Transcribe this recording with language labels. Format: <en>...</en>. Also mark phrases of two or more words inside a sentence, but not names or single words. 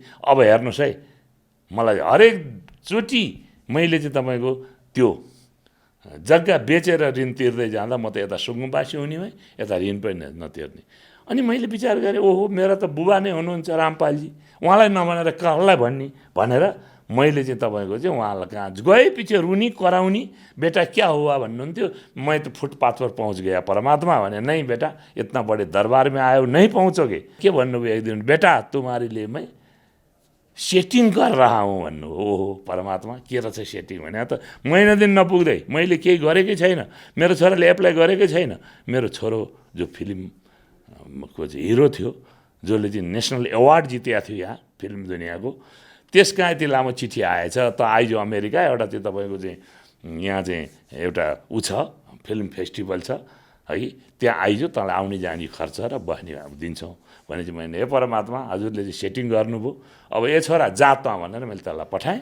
<ne>अब हेर्नुहोस् है, मलाई हरेकचोटि मैले चाहिँ तपाईँको त्यो जग्गा बेचेर ऋण तिर्दै जाँदा म त यता सुकुम्बासी हुने भएँ, यता ऋण पनि नतिर्ने। अनि मैले विचार गरेँ ओहो मेरो त बुबा नै हुनुहुन्छ रामपालजी, उहाँलाई नभनेर कसलाई भन्ने भनेर मैले चाहिँ तपाईँको चाहिँ उहाँलाई कहाँ गए पछि रुनी कराउने,</ne> <hi>बेटा क्या हुआ भन्नुहुन्थ्यो। मैं तो फुटपाथ पर पहुँच गया परमात्मा भने, नहीं बेटा इतना बड़े दरबार में आयो नहीं पहुँचोगे।</hi> <ne>के भन्नुभयो एक दिन,</ne> <hi>बेटा तुम्हारे लिए मैं सेटिङ कर रहा हूँ भन्नु।</hi> <ne>ओहो परमात्मा के रहेछ सेटिङ भने, त महिना दिन नपुग्दै मैले केही गरेकै छैन, मेरो छोराले एप्लाई गरेकै छैन। मेरो छोरो जो फिल्मको चाहिँ हिरो थियो, जसले चाहिँ नेसनल अवार्ड जितेको थियो यहाँ फिल्म दुनियाँको, त्यसका यति लामो चिठी आएछ त आइज अमेरिका, एउटा चाहिँ तपाईँको चाहिँ यहाँ चाहिँ एउटा छ फिल्म फेस्टिभल छ है, त्यहाँ आइज, तँलाई आउने जाने खर्च र बस्ने दिन्छौँ भने चाहिँ मैले हे परमात्मा हजुरले चाहिँ सेटिङ गर्नुभयो, अब ए छोरा जा त भनेर मैले तँलाई पठाएँ।</ne>